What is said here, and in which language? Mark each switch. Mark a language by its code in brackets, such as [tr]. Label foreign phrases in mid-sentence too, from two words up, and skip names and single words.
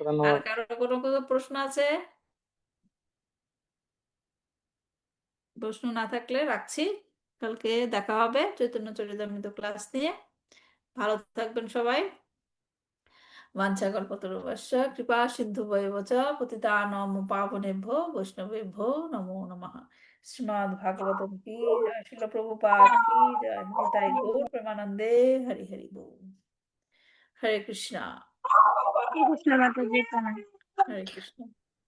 [bn] আর ধন্যবাদ। কারো কোনো প্রশ্ন আছে? প্রশ্ন না থাকলে রাখছি, কালকে দেখা হবে চৈতন্য চরিতামৃত ক্লাস নিয়ে। ভালো থাকবেন সবাই। [sa] বাঞ্ছাকল্পতরুভ্যশ্চ কৃপা সিন্ধুভ্যেব চ পতিতানাং পাবনেভ্যো বৈষ্ণবেভ্যো নমো নমঃ। [bn] শ্রীমদ্ ভাগবতম [hi] की जय, [bn] শিল প্রভুপাদ [hi] की जय, [bn] নিতাই গৌর প্রেমানন্দে। হরি হরি বল। হরে কৃষ্ণা। কৃষ্ণ মাতাজি প্রণাম। হরে কৃষ্ণ।